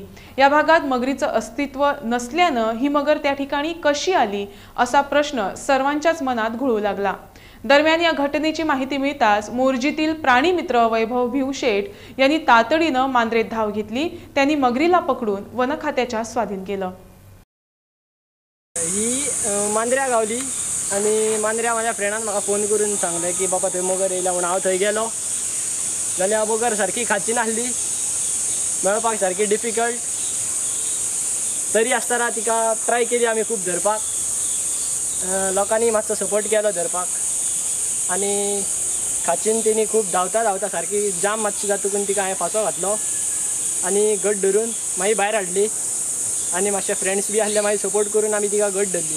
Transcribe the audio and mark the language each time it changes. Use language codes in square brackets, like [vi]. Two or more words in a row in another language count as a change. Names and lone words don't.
[mr] या भागात मगरीचं अस्तित्व नसल्यानं ही मगर त्या ठिकाणी कशी आली असा प्रश्न सर्वांच्याच मनात घुळू लागला। दरम्यान या घटनेची माहिती मिळताच मोर्जीतील प्राणी मित्र वैभव भिवशेठ यांनी तातडीनं मांद्रेत धाव घेतली। त्यांनी मगरीला पकडून वन खात्याच्या स्वाधीन केलं। [kok] ही मांद्र्या गावली आणि मांद्र्या माझ्या फ्रेंडान म्हाका फोन करून सांगले की बाबा थंय मगर येयला म्हणून हांव थंय गेलो जाल्यार मगर सारकी खाची नासली, मेळपाक सारकी डिफिकल्ट। तरी आसतना तिका ट्राय केली आमी खूब धरपाक, लोकांनी मातसो सपोर्ट केलो धरपाक आणि खाचीन तेणी खूब धांवता धांवता सारकी जाम मातशी जातकून तिका हांवें फांसो घातलो आणि घट धरून मागीर भायर हाडली आणि मातशे फ्रेंड्स बी आसले मागीर सपोर्ट करून आमी तिका घट धरली।